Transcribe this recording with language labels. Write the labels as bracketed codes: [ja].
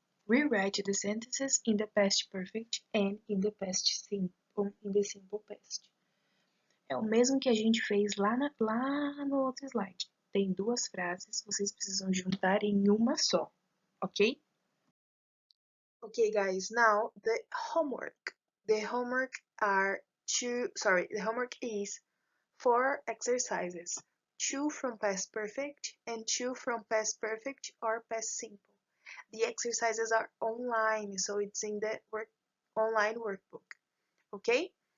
[en] Rewrite the sentences in the past perfect and in the simple past. [pt] É o mesmo que a gente fez lá no outro slide. Tem duas frases, vocês precisam juntar em uma só, ok? [en] Okay, guys, now the homework. The homework is 4 exercises. 2 from past perfect and 2 from past perfect or past simple. The exercises are online, so it's in the online workbook. Okay?